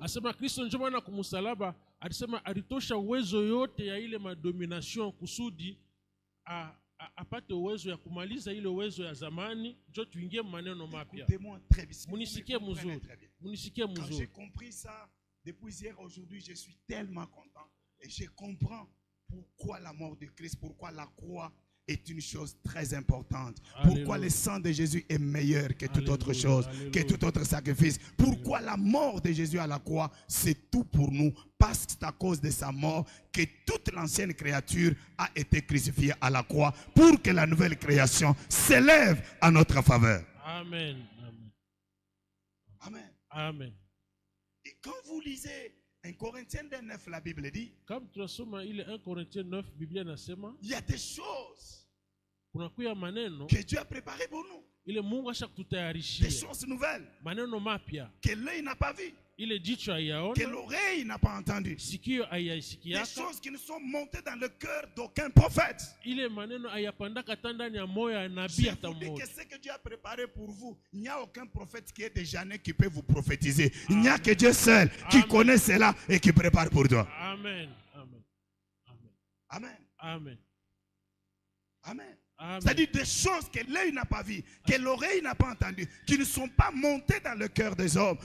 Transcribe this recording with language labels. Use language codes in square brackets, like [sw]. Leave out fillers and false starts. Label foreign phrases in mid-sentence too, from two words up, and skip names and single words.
[sw] Asema Kristo njoo maana kumsalaba alisema alitosha uwezo yote ya ile madomination kusudi apate uwezo ya kumaliza ile uwezo ya zamani, njoo tuingie maneno mapya. Munisikie mzuri. Munisikie [fr] Quand j'ai [sw] mzuri. [fr] compris ça depuis hier aujourd'hui, je suis tellement content et je comprends pourquoi la mort de Christ, pourquoi la croix est une chose très importante. Alléluia. Pourquoi le sang de Jésus est meilleur que toute autre Alléluia, chose, alléluia. que tout autre sacrifice. Pourquoi la mort de Jésus à la croix, c'est tout pour nous. Parce que c'est à cause de sa mort que toute l'ancienne créature a été crucifiée à la croix pour que la nouvelle création s'élève à notre faveur. Amen. Amen. Amen. Amen. Et quand vous lisez 1 Corinthiens 9, la Bible dit, [sw] Kama tunasoma ile 1 Corinthiens 9, Biblia inasema [fr] il y a des choses [sw] kunakuya maneno [fr] que Dieu a préparées pour nous. [sw] ile Mungu [fr] Des [sw] ashakutayarishia. [fr] choses nouvelles [sw] Maneno mapya [fr] que l'œil n'a pas vues, [sw] ile jicho [fr] que [sw] haiyaona, [fr] l'oreille n'a pas entendues. [sw] sikio [fr] Des [sw] haiyaisikiaka, [fr] choses qui ne sont montées dans le cœur d'aucun prophète. [sw] ile maneno hayapandaka hata ndani ya moyo ya [fr] Je [sw] nabii hata [fr] vous dis que [sw] mmoja. [fr] ce que Dieu a préparé pour vous, il n'y a aucun prophète qui est déjà né qui peut vous prophétiser. Il n'y a que Dieu seul qui Amen. connaît cela et qui prépare pour toi. Amen. Amen. Amen. Amen. Amen. Amen. Amen. C'est-à-dire des choses que l'œil n'a pas vues, que l'oreille n'a pas entendues, qui ne sont pas montées dans le cœur des hommes.